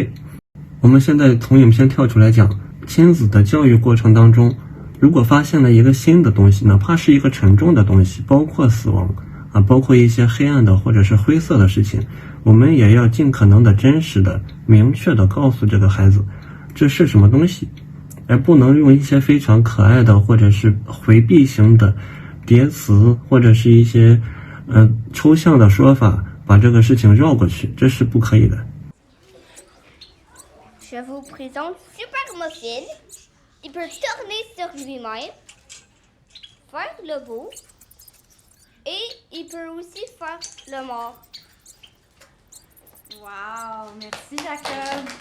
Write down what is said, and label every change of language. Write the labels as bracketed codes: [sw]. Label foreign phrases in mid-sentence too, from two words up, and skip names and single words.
[zh] 我们现在从影片跳出来讲，亲子的教育过程当中，如果发现了一个新的东西，哪怕是一个沉重的东西，包括死亡包括一些黑暗的或者是灰色的事情，我们也要尽可能的真实的明确的告诉这个孩子这是什么东西，而不能用一些非常可爱的或者是回避型的叠词或者是一些抽象的说法把这个事情绕过去，这是不可以的。 [fr] Je vous présente Super Muffin. Il peut tourner sur lui-même, faire le beau, et il peut aussi faire le mort. Wow, merci Jacob.